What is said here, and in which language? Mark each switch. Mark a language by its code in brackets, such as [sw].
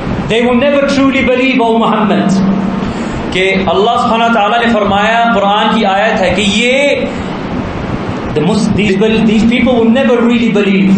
[en] They will never truly believe, O Muhammad. [ur] کہ اللہ سبحانہ تعالیٰ نے فرمایا, قرآن کی آیت ہے کہ یہ [en] these people will never really believe.